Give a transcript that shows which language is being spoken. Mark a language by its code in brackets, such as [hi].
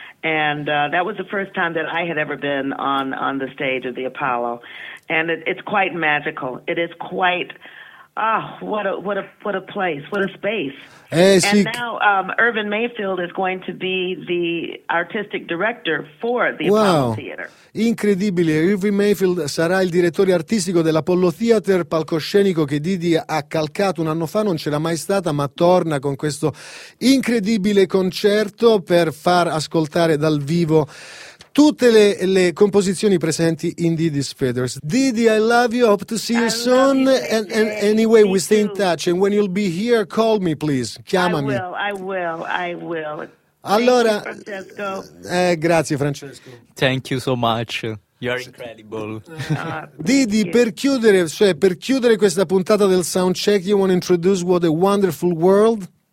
[en] And that was the first time that I had ever been on the stage of the Apollo. And it's quite magical. It is quite, what a place, what a space. Now Irvin Mayfield is going to be the artistic director for the Apollo Theater. [it] Incredibile, Irving Mayfield sarà il direttore artistico dell'Apollo Theater, palcoscenico che Didi ha calcato un anno fa, non c'era mai stata, ma torna con questo incredibile concerto per far ascoltare dal vivo tutte le composizioni presenti in Didi's Feathers. [en] Didi, I love you, hope to see you soon, and anyway, we stay in touch, and when you'll be here, call me, please, [it] chiamami. [en] I will. [it] Allora, Francesco. Grazie Francesco. [en] Thank you so much. You're incredible. [it] Didi, per chiudere questa puntata del soundcheck, [en] you want to introduce What a Wonderful World?